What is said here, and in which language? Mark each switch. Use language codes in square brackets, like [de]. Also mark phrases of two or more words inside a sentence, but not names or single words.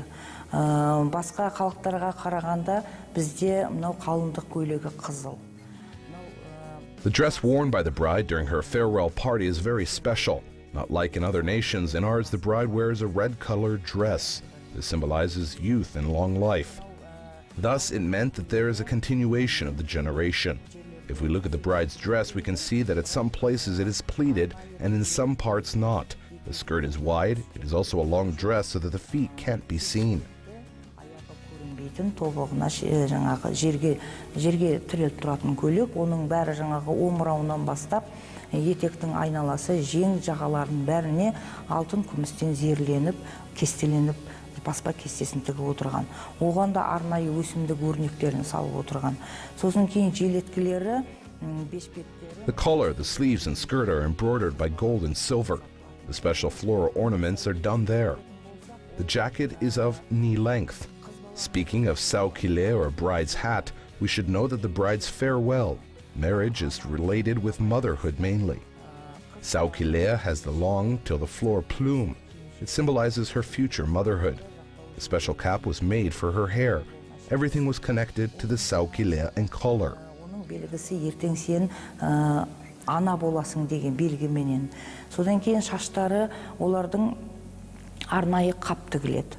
[kk] Басқа халықтарға қарағанда бізде мынау қалыңдық көйлегі қызыл. [en] The dress worn by the bride during her farewell party is very special. Not like in other nations, in ours the bride wears a red-colored dress. This symbolizes youth and long life. Thus, it meant that there is a continuation of the generation. If we look at the bride's dress, we can see that at some places it is pleated and in some parts not. The skirt is wide. It is also a long dress so that the feet can't be seen. [kk] Тобығына жерге тіреліп тұратын көйлек, оның бәрі жаңағы омырауынан бастап, етектің айналасы, жең жағаларының бәріне алтын күмістен зерленіп, кестеленіп, баспа кестесін тігіп отырған. Оған да арнайы өсімдік өрнектерін салып отырған. Сосын кейін жилеткілері, бешпеттері. [en] The collar, the sleeves and skirt are embroidered by gold and silver. The special floral ornaments are done there. The jacket is of knee length. Speaking of saukile or bride's hat, we should know that the bride's farewell marriage is related with motherhood mainly. Saukile has the long till the floor plume. It symbolizes her future motherhood. The special cap was made for her hair. Everything was connected to the saukile and collar. [kk] Оның белгісі ертең сен ана боласың деген белгіменен. Содан кейін шаштары олардың арнайы қап тігіледі.